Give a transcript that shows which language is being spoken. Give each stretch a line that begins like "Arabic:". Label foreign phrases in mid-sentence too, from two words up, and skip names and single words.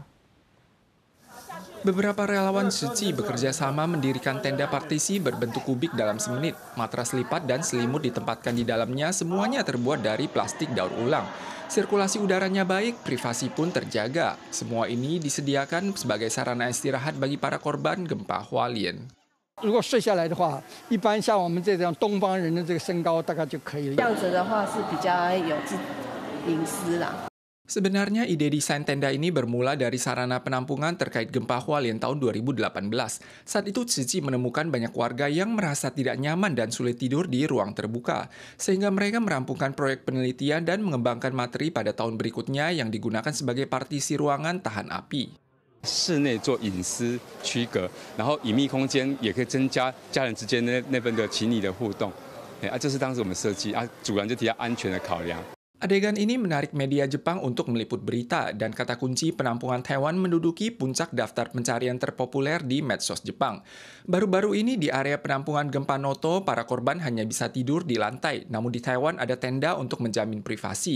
Indonesian: Beberapa relawan Cuci bekerja sama mendirikan tenda partisi berbentuk kubik dalam semenit. Matras lipat dan selimut ditempatkan di dalamnya, semuanya terbuat dari plastik daur ulang. Sirkulasi udaranya baik, privasi pun terjaga. Semua ini disediakan sebagai sarana istirahat bagi para korban gempa Hualien.
Chinese: 如果睡下来的话，一般像我们这种东方人的这个身高大概就可以了。这样子的话是比较有隐私啦。
Indonesian: Sebenarnya ide desain tenda ini bermula dari sarana penampungan terkait gempa Hualien tahun 2018. Saat itu Cici menemukan banyak warga yang merasa tidak nyaman dan sulit tidur di ruang terbuka. Sehingga mereka merampungkan proyek penelitian dan mengembangkan materi pada tahun berikutnya yang digunakan sebagai partisi ruangan tahan api.
Chinese: 室内做隐私区隔，然后隐秘空间也可以增加家人之间那份的情谊的互动。这是当时我们设计主人就提到安全的考量。
Indonesian: Adegan ini menarik media Jepang untuk meliput berita dan kata kunci penampungan Taiwan menduduki puncak daftar pencarian terpopuler di medsos Jepang. Baru-baru ini di area penampungan gempa Noto, para korban hanya bisa tidur di lantai, namun di Taiwan ada tenda untuk menjamin privasi.